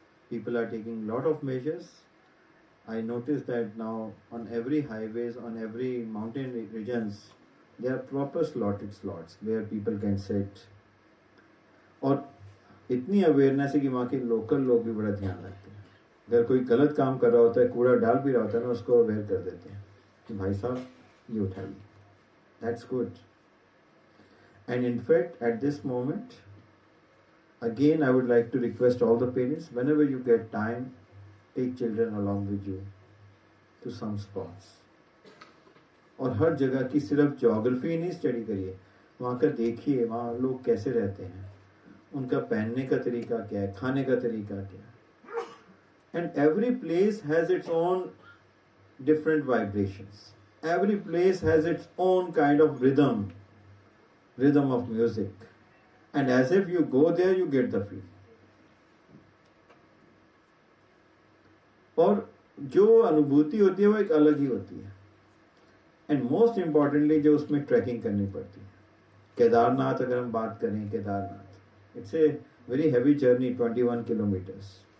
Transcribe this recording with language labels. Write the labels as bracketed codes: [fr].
[en] People are taking lot of measures. I notice that now on every highways, on every mountain regions, there are proper slotted slots where people can set. [hi] और इतनी awareness है कि वहाँ के local लोग भी बड़ा ध्यान रखते हैं. अगर कोई गलत काम कर रहा होता है, कूड़ा डाल भी रहा होता है ना, उसको अवेयर कर देते हैं कि भाई साहब ये उठाइए. [en] That's good. And in fact, at this moment, again, I would like to request all the parents, whenever you get time, take children along with you to some spots. [hi] और हर जगह की सिर्फ ज्योग्राफी नहीं स्टडी करिए, वहाँ का देखिए, वहाँ लोग कैसे रहते हैं, उनका पहनने का तरीका क्या है, खाने का तरीका क्या है. [en] And every place has its own different vibrations. Every place has its own kind of rhythm of music, and as if you go there you get the feel. [hi] और जो अनुभूति होती है वो एक अलग ही होती है. [en] and most importantly [hi] जो उसमें ट्रैकिंग करनी पड़ती है. केदारनाथ अगर हम बात करें, Kedarnath [en] It's a very heavy journey, 21 kilometres.